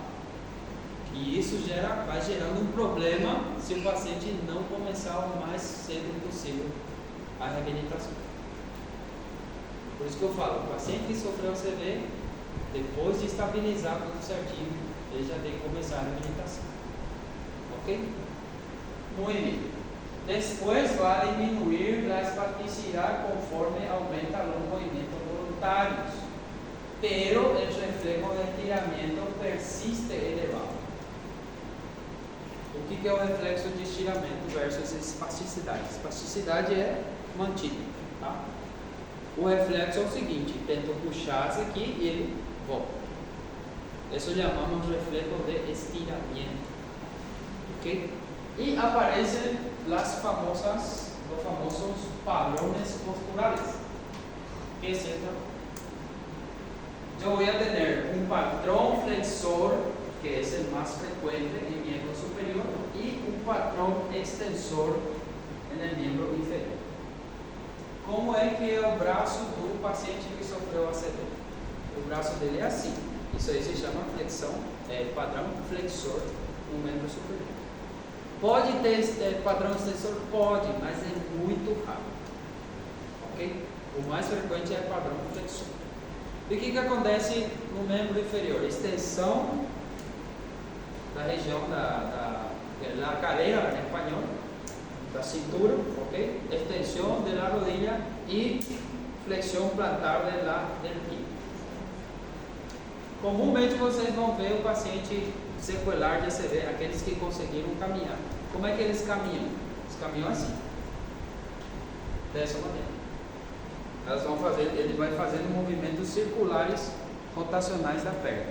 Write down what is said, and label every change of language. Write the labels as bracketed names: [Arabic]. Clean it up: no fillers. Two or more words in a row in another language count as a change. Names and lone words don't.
[Portuguese] E isso vai gerando um problema se o paciente não começar o mais cedo possível a reabilitação. Por isso que eu falo, o paciente que sofreu CV, depois de estabilizar tudo certinho, ele já tem que começar a reabilitação. [Spanish] Ok? Muy bien. Después va a disminuir la espasticidad conforme aumenta los movimientos voluntarios, pero el reflejo de estiramiento persiste elevado. [Portuguese] O que é o reflexo de estiramento versus espasticidade? Espasticidade é mantida, tá? O reflexo é o seguinte, tento puxar isso aqui e ele volta. Isso chamamos [Spanish] reflejo de estiramiento. [Portuguese] Ok? [Spanish] Y aparecen los famosos padrones posturales. ¿Qué es esto? Yo voy a tener un patrón flexor, que es el más frecuente en el miembro superior, y un patrón extensor en el miembro inferior. [Portuguese] Como é que é o braço do paciente que sofreu ACV? O braço dele é assim. Isso aí se chama flexão, padrão flexor no membro superior. Pode ter padrão extensor? Pode, mas é muito raro. Ok? O mais frequente é padrão flexor. E o que acontece no membro inferior? Extensão da região da cadera em espanhol, da cintura, ok? Extensão da rodilha e flexão plantar [Spanish] del pie. [Portuguese] Comumente vocês vão ver o paciente sequelar de ACV, aqueles que conseguiram caminhar. Como é que eles caminham? Eles caminham assim, dessa maneira. Ele vai fazendo movimentos circulares rotacionais da perna.